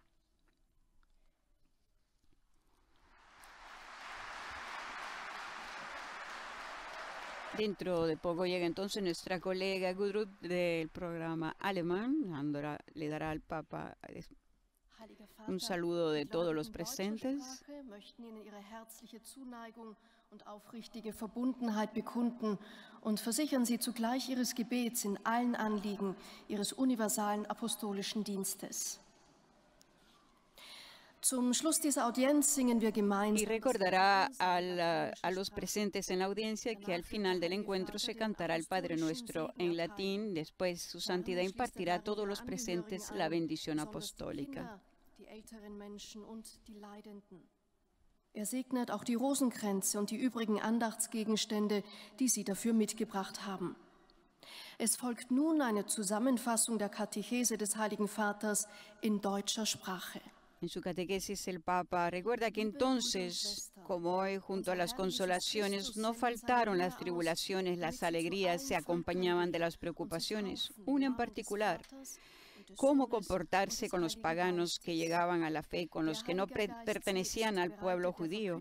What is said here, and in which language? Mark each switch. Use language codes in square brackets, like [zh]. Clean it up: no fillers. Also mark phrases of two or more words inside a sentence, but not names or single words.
[es] Dentro de poco llega entonces nuestra colega Gudrun del programa alemán. Le dará al Papa un saludo de todos los presentes. [de] Und aufrichtige Verbundenheit bekunden und versichern Sie zugleich Ihres Gebets in allen Anliegen Ihres universalen apostolischen Dienstes. Zum Schluss dieser Audienz singen wir gemeinsam. [es] Y recordará a los presentes en la audiencia que al final del encuentro se cantará el Padre Nuestro en latín. Después su santidad impartirá a todos los presentes la bendición apostólica. [de] Segnet auch die Rosenkränze und die übrigen Andachtsgegenstände, die Sie dafür mitgebracht haben. Es folgt nun eine Zusammenfassung der Katechese des Heiligen Vaters in deutscher Sprache. [es] En su catequesis el Papa recuerda que entonces, como hoy, junto a las consolaciones, no faltaron las tribulaciones, las alegrías se acompañaban de las preocupaciones. Una en particular: cómo comportarse con los paganos que llegaban a la fe, con los que no pertenecían al pueblo judío.